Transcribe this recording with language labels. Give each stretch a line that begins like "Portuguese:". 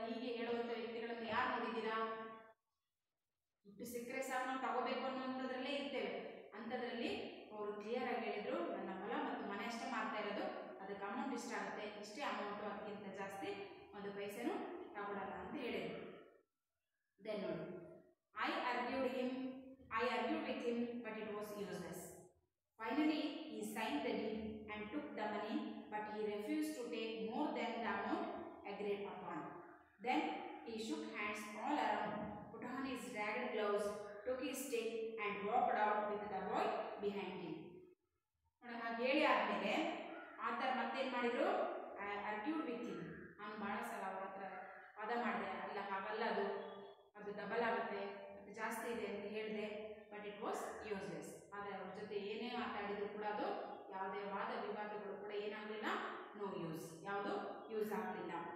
Kannada: ಹೀಗೆ ಹೇಳುವಂಥ ವ್ಯಕ್ತಿಗಳನ್ನು ಯಾರು ನೋಡಿದ್ದೀರಾ? ದುಡ್ಡು ಸಿಕ್ಕರೆ ಸಾಕು ನಾವು ತಗೋಬೇಕು ಅನ್ನೋಂಥದ್ರಲ್ಲೇ ಇರ್ತೇವೆ. ಅಂಥದ್ರಲ್ಲಿ ಅವರು ಕ್ಲಿಯರ್ ಆಗಿ ಹೇಳಿದರು, ನನ್ನ ಹೊಲ ಮತ್ತು ಮನೆ ಅಷ್ಟೇ ಮಾಡ್ತಾ ಇರೋದು, ಅದಕ್ಕೆ ಅಮೌಂಟ್ ಇಷ್ಟ ಆಗುತ್ತೆ, ಇಷ್ಟೇ ಅಮೌಂಟು, ಅದಕ್ಕಿಂತ ಜಾಸ್ತಿ ಒಂದು ಪೈಸೆನೂ ತಗೊಳ್ಳಲ್ಲ ಅಂತ ಹೇಳಿದರು.
English: then
Kannada: ನೋಡಿ,
English: I argued with him, but it was useless. Finally, he signed the deed and took the money, but he refused to take more than the amount agreed upon. Then he shook hands all around, put on his ragged gloves, took his stick, and walked out with the boy behind him.
Kannada: ನೋಡಿ, ಹಾಗೆ ಹೇಳಿ ಆದಮೇಲೆ ಆ ಥರ ಮತ್ತೇನು ಮಾಡಿದರು?
English: I argued with him.
Kannada: ನಾನು ಭಾಳ ಸಲ ಅವ್ರ ಹತ್ರ ವಾದ ಮಾಡಿದೆ, ಅಲ್ಲ ಹಾಗಲ್ಲ, ಅದು ಡಬಲ್ ಆಗುತ್ತೆ, ಅದು ಜಾಸ್ತಿ ಇದೆ ಅಂತ ಹೇಳಿದೆ.
English: But it was useless.
Kannada: ಆದರೆ ಅವ್ರ ಜೊತೆ ಏನೇ ಮಾತಾಡಿದ್ರು ಕೂಡ ಅದು ಯಾವುದೇ ವಾದ ವಿವಾದಗಳು ಕೂಡ ಏನಾಗಲಿಲ್ಲ,
English: no use,
Kannada: ಯಾವುದು ಯೂಸ್ ಆಗಲಿಲ್ಲ.